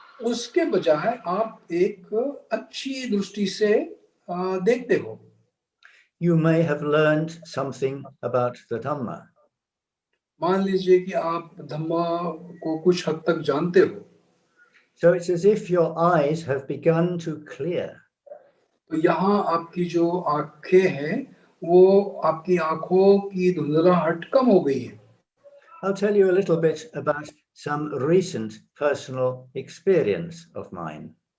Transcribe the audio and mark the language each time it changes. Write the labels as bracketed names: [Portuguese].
[Hindi] उसके बजाय आप एक अच्छी दृष्टि से देखते हो. [English] You may have learned something about the Dhamma. [Hindi] मान लीजिए कि आप धम्मा को कुछ हद तक जानते हो. [English] So it's as if your eyes have begun to clear. [Hindi] तो यहाँ आपकी जो आंखें हैं वो आपकी आंखों की धुंधलाहट कम हो गई है. [English] I'll tell you a little bit about some recent personal experience of mine.